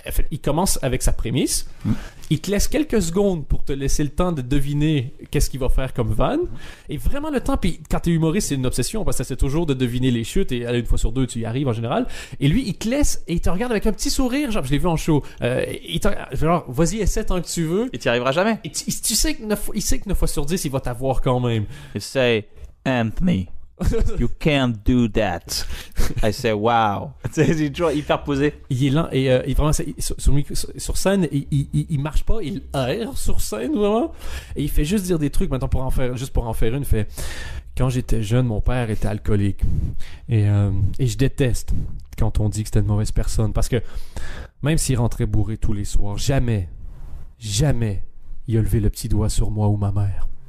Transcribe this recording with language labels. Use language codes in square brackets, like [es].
[fr] Il commence avec sa prémisse, il te laisse quelques secondes pour te laisser le temps de deviner qu'est-ce qu'il va faire comme van, et vraiment le temps, puis quand t'es humoriste c'est une obsession parce que c'est toujours de deviner les chutes, et une fois sur deux tu y arrives en général, et lui il te laisse et il te regarde avec un petit sourire, genre je l'ai vu en show, genre vas-y essaie tant que tu veux, Et tu n'y arriveras jamais. et tu sais que 9 fois sur 10 il va t'avoir quand même. [en] You say, Anthony, you can't do that. I say, wow. [fr] C'est toujours hyper posé. Il est lent et vraiment sur scène il marche pas, il erre sur scène vraiment, et il fait juste dire des trucs. Maintenant pour en faire une, il fait quand j'étais jeune mon père était alcoolique et je déteste quand on dit que c'était une mauvaise personne, parce que même s'il rentrait bourré tous les soirs, jamais il a levé le petit doigt sur moi ou ma mère.